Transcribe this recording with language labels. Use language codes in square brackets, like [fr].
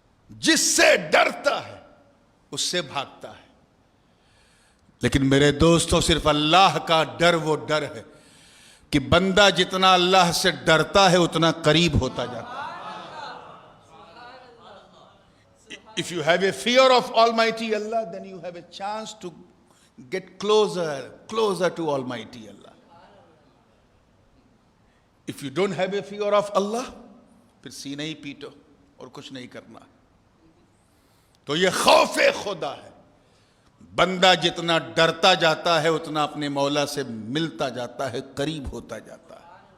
[ur] جس سے ڈرتا ہے اس سے بھاگتا ہے. لیکن میرے دوستو صرف اللہ کا ڈر وہ ڈر ہے کہ بندہ جتنا اللہ سے ڈرتا ہے اتنا قریب ہوتا جاتا ہے. [en] If you have a fear of Almighty Allah, then you have a chance to get closer to Almighty Allah. If you don't have a fear of Allah, [ur] پھر سینہ ہی پیٹو اور کچھ نہیں کرنا. تو یہ خوف خدا ہے. بندہ جتنا ڈرتا جاتا ہے اتنا اپنے مولا سے ملتا جاتا ہے, قریب ہوتا جاتا ہے.